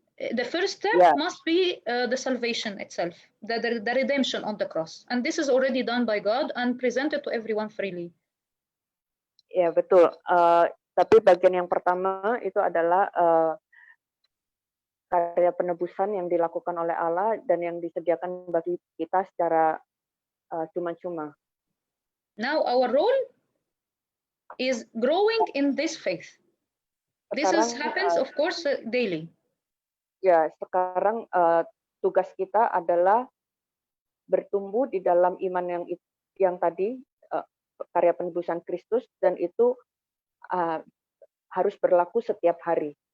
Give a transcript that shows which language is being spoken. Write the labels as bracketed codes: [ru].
[en] The first step must be the salvation itself, the redemption on the cross. And this is already done by God and presented to everyone freely. [id] Ya, betul. Tapi bagian yang pertama itu adalah karya penebusan yang dilakukan oleh Allah dan yang disediakan bagi kita secara cuma-cuma. [en] Now our role is growing in this faith. This happens, of course, daily. [id] Ya, sekarang tugas kita adalah bertumbuh di dalam iman yang tadi karya penebusan Kristus, dan itu harus berlaku setiap hari.